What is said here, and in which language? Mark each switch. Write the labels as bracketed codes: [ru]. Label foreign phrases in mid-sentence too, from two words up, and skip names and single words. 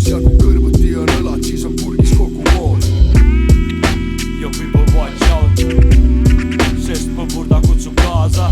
[et] Ja kui kõrvuti on õlad, siis on purgis kogu moos. [en] Yo people watch out, [et] sest Põburda kutsub kaasa.